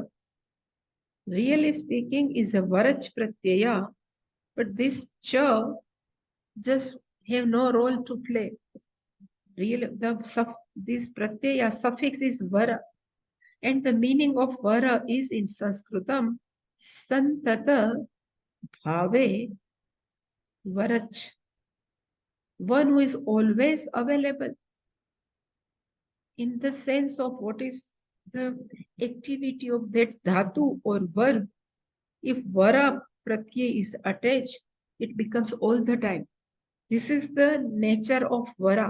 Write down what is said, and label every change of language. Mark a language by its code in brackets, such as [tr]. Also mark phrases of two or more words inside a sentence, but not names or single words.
[en] Really speaking is a [sa] varach pratyaya, [en] but this cha just have no role to play. Really, this pratyaya suffix is vara, and the meaning of vara is in Sanskritam [sa] santata bhave varach. [en] One who is always available in the sense of what is the activity of that dhatu or verb. If [sa] vara pratyay [en] is attached, it becomes all the time. This is the nature of vara.